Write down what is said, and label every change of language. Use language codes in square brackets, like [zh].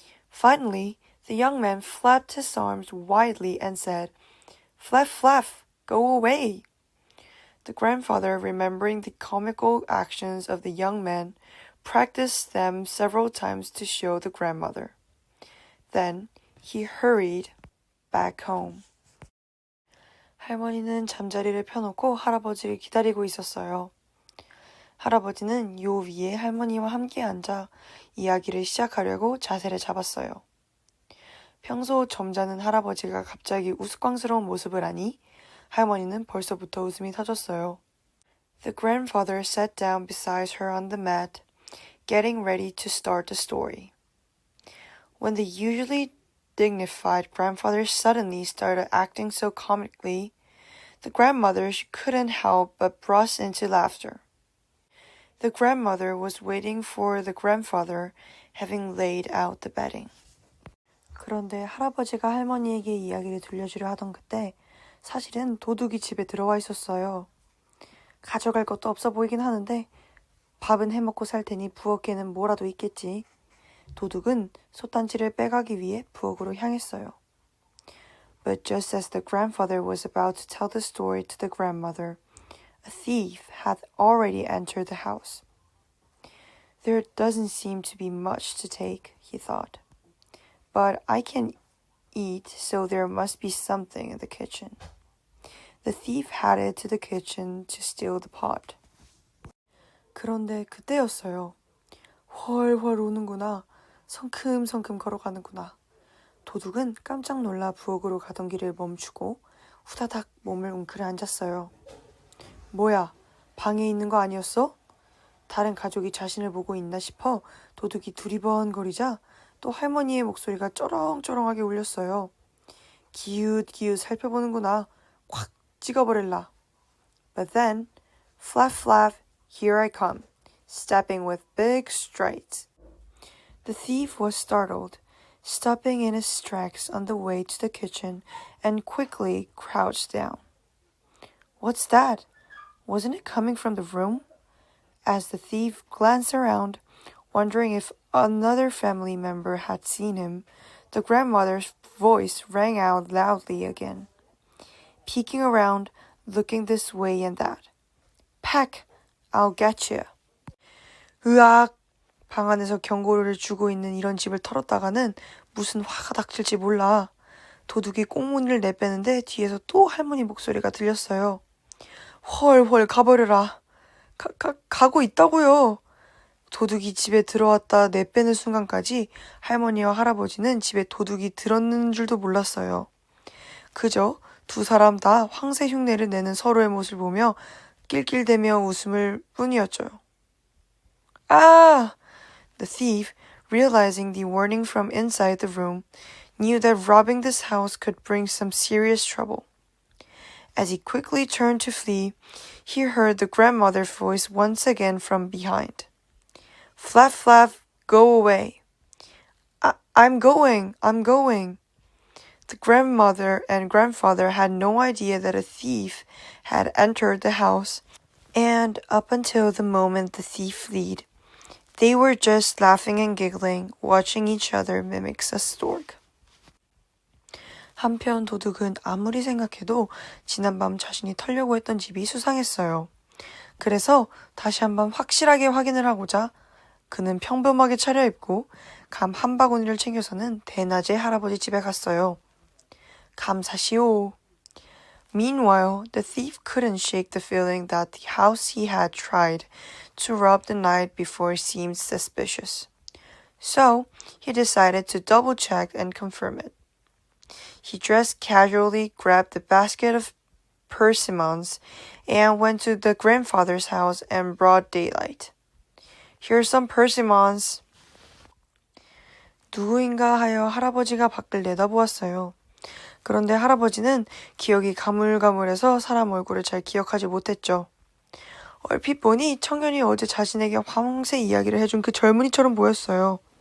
[en] Finally, the young man flapped his arms widely and said, Flap, flap, go away. The grandfather, remembering the comical actions of the young man, practiced them several times to show the grandmother. Then he hurried back home. [ko] 할머니는 잠자리를 펴놓고 할아버지를 기다리고 있었어요. 할아버지는 요 위에 할머니와 함께 앉아 이야기를 시작하려고 자세를 잡았어요. 평소 점잖은 할아버지가 갑자기 우스꽝스러운 모습을 하니 할머니는 벌써부터 웃음이 터졌어요. [en] The grandfather sat down beside her on the mat, getting ready to start the story. When the usually dignified grandfather suddenly started acting so comically, the grandmother couldn't help but burst into laughter. The grandmother was waiting for the grandfather, having laid out the bedding. [ko] 그런데 할아버지가 할머니에게 이야기를 들려주려 하던 그때 사실은 도둑이 집에 들어와 있었어요. 가져갈 것도 없어 보이긴 하는데 밥은 해먹고 살 테니 부엌에는 뭐라도 있겠지. 도둑은 솥단지를 빼가기 위해 부엌으로 향했어요. [en] But just as the grandfather was about to tell the story to the grandmother, a thief had already entered the house. There doesn't seem to be much to take, he thought. But I can eat, so there must be something in the kitchen. The thief headed to the kitchen to steal the pot. [ko] 그런데 그때였어요. 훨훨 오는구나. 성큼성큼 걸어가는구나. 도둑은 깜짝 놀라 부엌으로 가던 길을 멈추고 후다닥 몸을 웅크려 앉았어요. 뭐야, 방에 있는 거 아니었어? 다른 가족이 자신을 보고 있나 싶어 도둑이 두리번거리자 또 할머니의 목소리가 쩌렁쩌렁하게 울렸어요. 기웃기웃 살펴보는구나. 콱 찍어버릴라. [en] But then, flap flap, here I come, stepping with big strides. The thief was startled, stopping in his tracks on the way to the kitchen and quickly crouched down. What's that? Wasn't it coming from the room? As the thief glanced around, wondering if another family member had seen him, the grandmother's voice rang out loudly again, peeking around, looking this way and that. Pack! I'll get you. [ko] 으악! 방 안에서 경고를 주고 있는 이런 집을 털었다가는 무슨 화가 닥칠지 몰라. 도둑이 꽁무니를 내빼는데 뒤에서 또 할머니 목소리가 들렸어요. 헐헐 가버려라. 가고 있다고요. 도둑이 집에 들어왔다 내빼는 순간까지 할머니와 할아버지는 집에 도둑이 들었는 줄도 몰랐어요. 그저 두 사람 다 황새 흉내를 내는 서로의 모습을 보며 낄낄대며 웃음을 뿐이었죠. 아! [en] The thief, realizing the warning from inside the room, knew that robbing this house could bring some serious trouble. As he quickly turned to flee, he heard the grandmother's voice once again from behind. Flap, flap, go away. I'm going. The grandmother and grandfather had no idea that a thief had entered the house, and up until the moment the thief fled, they were just laughing and giggling, watching each other mimic a stork. [ko] 한편 도둑은 아무리 생각해도 지난밤 자신이 털려고 했던 집이 수상했어요. 그래서 다시 한번 확실하게 확인을 하고자 그는 평범하게 차려입고 감 한 바구니를 챙겨서는 대낮에 할아버지 집에 갔어요. 감사시오. [en] Meanwhile, the thief couldn't shake the feeling that the house he had tried to rob the night before seemed suspicious. So, he decided to double-check and confirm it. He dressed casually, grabbed a basket of persimmons, and went to the grandfather's house in broad daylight. Here's some persimmons. [ko] 누구인가 하여 할아버지가 밖을 내다보았어요. 그런데 할아버지는 기억이 가물가물해서 사람 얼굴을 잘 기억하지 못했죠. 얼핏 보니 청년이 어제 자신에게 황새 이야기를 해준 그 젊은이처럼 보였어요.